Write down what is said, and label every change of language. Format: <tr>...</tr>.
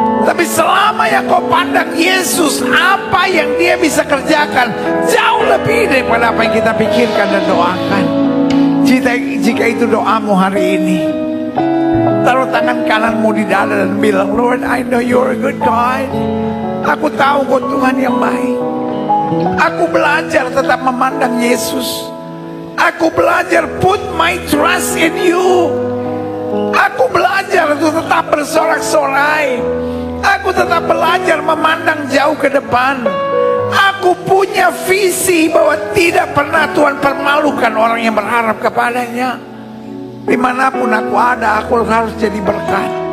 <id>Tapi selama yang kau pandang Yesus, apa yang dia bisa kerjakan jauh lebih daripada apa yang kita pikirkan dan doakan. Jika itu doamu hari ini, taruh tangan kananmu di dada dan bilang,</id> <en>Lord, I know you're a good God.</en> <id>Aku tahu kau Tuhan yang baik. Aku belajar tetap memandang Yesus. Aku belajar</id> <en>put my trust in you.</en> <id>Aku belajar untuk tetap bersorak-sorai. Aku tetap belajar memandang jauh ke depan. Aku punya visi bahwa tidak pernah Tuhan permalukan orang yang berharap kepadanya. Dimanapun aku ada, aku harus jadi berkat.</id>